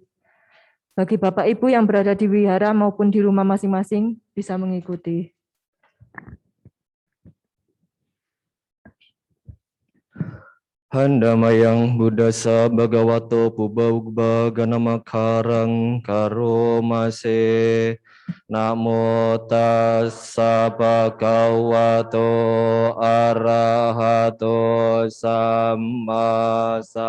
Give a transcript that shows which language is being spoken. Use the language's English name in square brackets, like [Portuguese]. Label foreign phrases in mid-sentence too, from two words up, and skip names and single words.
[Indonesian] Bagi Bapak Ibu yang berada di wihara maupun di rumah masing-masing bisa mengikuti. [Pali] Handamayang Buddhasa Bhagavato Pubba Ganamakarang Karomase Namo Tassa Bhagavato Arahato Samma